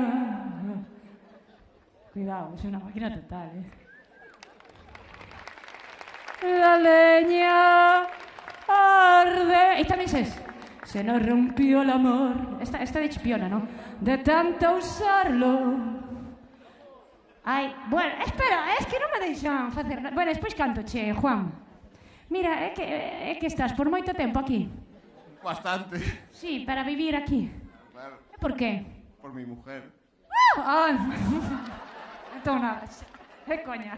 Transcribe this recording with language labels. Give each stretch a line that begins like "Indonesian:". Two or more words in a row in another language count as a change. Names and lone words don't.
Spanish: Cuidado, es una máquina total, La leña arde. Y también se nos rompió el amor. Esta de chipiona, ¿no? De tanto usarlo. Ay, bueno, espera, es que
Galician: non me deixan facer nada. Bueno, despois canto, che, Juan. Mira, é que estás por moito tempo aquí. Bastante.
Spanish: Sí, para vivir aquí. Claro.
Galician: E por qué?
Spanish: Por mi mujer.
Galician: Entón nada, é coña.